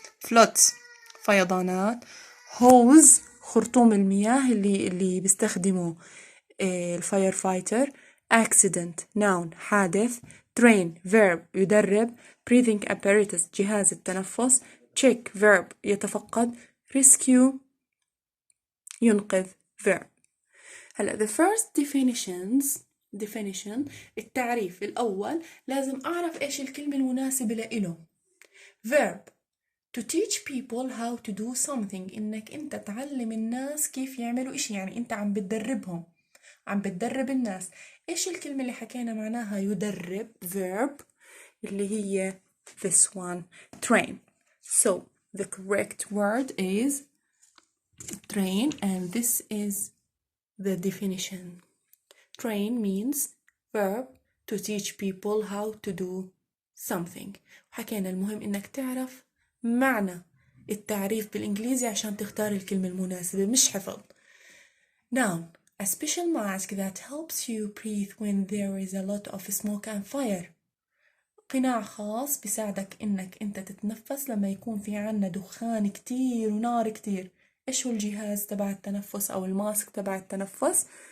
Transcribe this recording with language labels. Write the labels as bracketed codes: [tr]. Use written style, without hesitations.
[ar] floods فيضانات. hose خرطوم المياه اللي بيستخدموا الفاير فايتر. accident noun حادث. train verb يدرب. breathing apparatus جهاز التنفس. check verb يتفقد. rescue ينقذ verb. هلا [en] the first definition [ar] التعريف الأول لازم أعرف إيش الكلمة المناسبة لإله. [en] verb to teach people how to do something، [ar] إنك أنت تعلم الناس كيف يعملوا إشي، يعني أنت عم بتدربهم، عم بتدرب الناس. إيش الكلمة اللي حكينا معناها يدرب verb اللي هي [en] this one train. so the correct word is train and this is the definition. train means verb to teach people how to do something. [ar] وحكينا المهم إنك تعرف معنى التعريف بالإنجليزي عشان تختار الكلمة المناسبة، مش حفظ. [en] noun a special mask that helps you breathe when there is a lot of smoke and fire. [ar] قناع خاص بيساعدك إنك أنت تتنفس لما يكون في عنا دخان كتير ونار كتير. إيش هو الجهاز تبع التنفس أو الماسك تبع التنفس؟